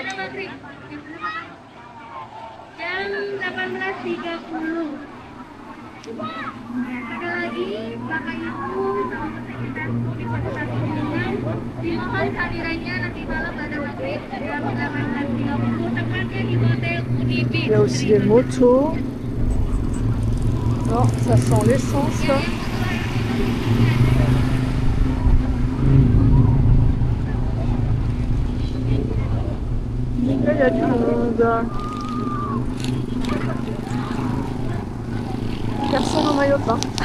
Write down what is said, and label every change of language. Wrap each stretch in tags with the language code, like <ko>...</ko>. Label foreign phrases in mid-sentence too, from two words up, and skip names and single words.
<id>Jam 18.30. Satu lagi, pakai itu sama fasilitas kepentingan. Dimohon kehadirannya nanti malam pada maghrib jam 18.30 tepatnya di Hotel Unibi.</id> <fr>Il y a aussi des motos. Oh, ça sent l'essence. Là, il y a du monde. Personne en maillot de bain.</fr>